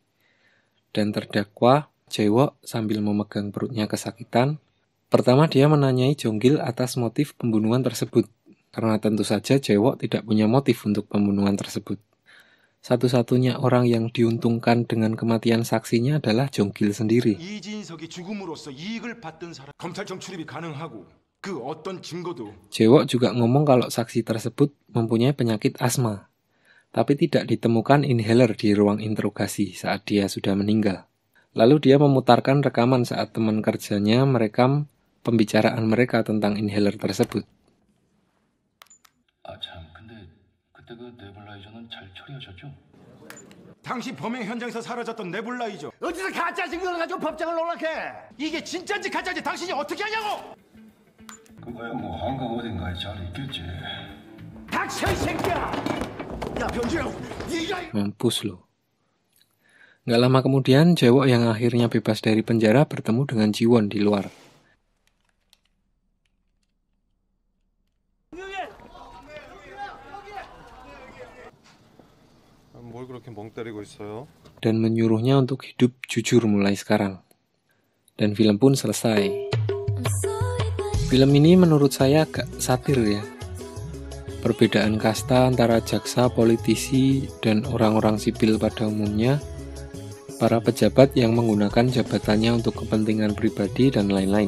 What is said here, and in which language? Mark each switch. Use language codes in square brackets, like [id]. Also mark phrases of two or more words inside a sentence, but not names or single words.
[id] Dan terdakwa, Jae-wook sambil memegang perutnya kesakitan, pertama dia menanyai Jonggil atas motif pembunuhan tersebut. Karena tentu saja Jae-wook tidak punya motif untuk pembunuhan tersebut. Satu-satunya orang yang diuntungkan dengan kematian saksinya adalah Jonggil sendiri. [ko] 이진석이 죽음으로써 이익을 받던 사람 검찰청 출입이 가능하고 그 어떤 증거도 [id] Jae-wook juga ngomong kalau saksi tersebut mempunyai penyakit asma, tapi tidak ditemukan inhaler di ruang interogasi saat dia sudah meninggal. Lalu dia memutarkan rekaman saat teman kerjanya merekam pembicaraan mereka tentang inhaler tersebut. [ko] 아 참, 근데 그때 그 네블라이저는 잘 처리하셨죠? 당시 범행 현장에서 사라졌던 네블라이저 어디서 가짜 증거를 가지고 법정을 논란해? 이게 진짜인지 가짜인지 당신이 어떻게 하냐고! 그거야 뭐 한강 어딘가에 잘 있겠지. 닥쳐 이 새끼야! 야 병주야, 네가 [id] Mampus loh. Nggak lama kemudian, Jae-wook yang akhirnya bebas dari penjara bertemu dengan Jiwon di luar. [ko] 뭘 그렇게 멍 때리고 있어요? [id] Dan menyuruhnya untuk hidup jujur mulai sekarang. Dan film pun selesai. Film ini menurut saya agak satir ya. Perbedaan kasta antara jaksa, politisi, dan orang-orang sipil pada umumnya, para pejabat yang menggunakan jabatannya untuk kepentingan pribadi, dan lain-lain.